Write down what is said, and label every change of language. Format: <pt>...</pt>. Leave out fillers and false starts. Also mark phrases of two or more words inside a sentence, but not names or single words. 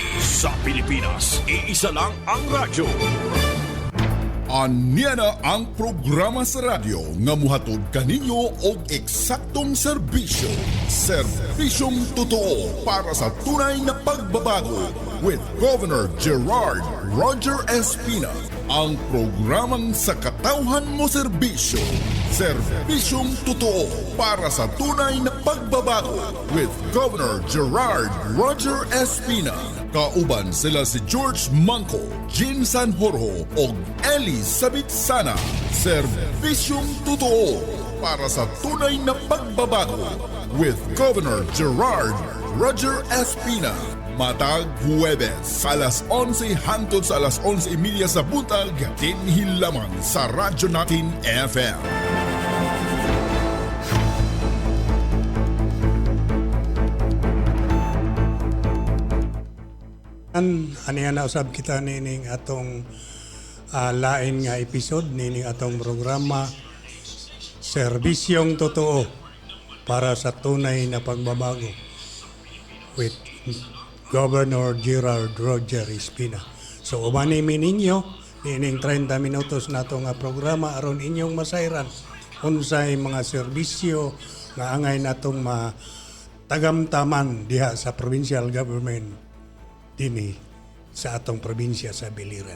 <tl>Sa Pilipinas, iisa lang ang radyo.</tl> <ceb>Anya na ang programa sa radyo nga muhatod kaninyo og eksaktong serbisyo.</ceb> <tl>Serbisyong totoo para sa tunay na pagbabago with Governor Gerard Roger Espina.</tl> <ceb>Ang programang sa katawhan mo serbisyo.</ceb> <tl>Serbisyong totoo para sa tunay na pagbabago with Governor Gerard Roger Espina.</tl> <ceb>Kauban sila si George Manco, Jean Sanjorjo o Elizabeth Sana.</ceb> <tl>Serbisyong totoo para sa tunay na pagbabago with Governor Gerard Roger Espina.</tl> <ceb>Matag Huwebes, alas 11 hangtod sa alas 11:30 sa buntag, dinhi lamang sa Radyo Natin FM. Aniya na usab kita nining atong lain nga episode nining atong programa Serbisyong Totoo para sa tunay na pagbabago with Governor Gerard Roger Espina. So umani mi ninyo nining 30 minutos nato nga programa aron inyong masayran unsay mga serbisyo nga angay natong matagamtaman diha sa provincial government dinhi sa atong probinsya sa Biliran.</ceb>